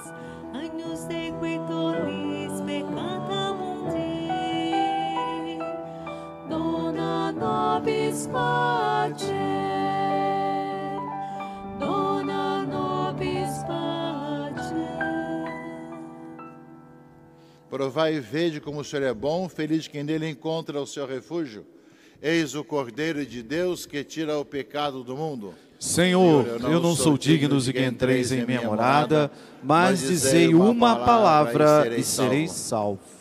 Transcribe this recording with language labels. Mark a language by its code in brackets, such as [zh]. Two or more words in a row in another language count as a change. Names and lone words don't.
[la] Agnus Dei qui tollis peccata mundi, dona nobis pacem, dona nobis pacem. [pt] Provai e vede como o Senhor é bom, feliz quem nele encontra o seu refúgio. Eis o Cordeiro de Deus que tira o pecado do mundo. Senhor, eu não sou digno de que entreis em minha morada, mas dizei uma palavra e serei salvo.